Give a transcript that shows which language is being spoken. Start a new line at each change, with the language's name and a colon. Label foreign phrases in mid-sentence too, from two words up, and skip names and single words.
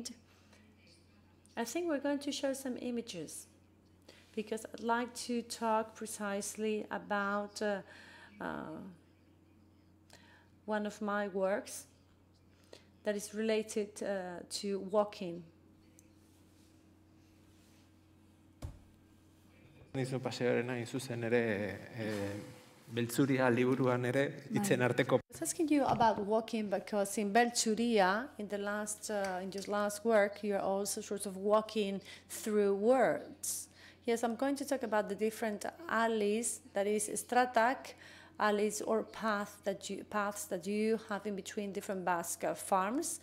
English: I think we're going to show some images because I'd like to talk precisely about one of my works that is related to walking.
Basque: Nizu paseoarena zuzen ere Beltzuria liburuan ere hitzen arteko.
English: I was asking you about walking because in Beltzuria, in your last work, you're also sort of walking through words. Yes, I'm going to talk about the different alleys, that is stratak, alleys or paths that you have in between different Basque farms.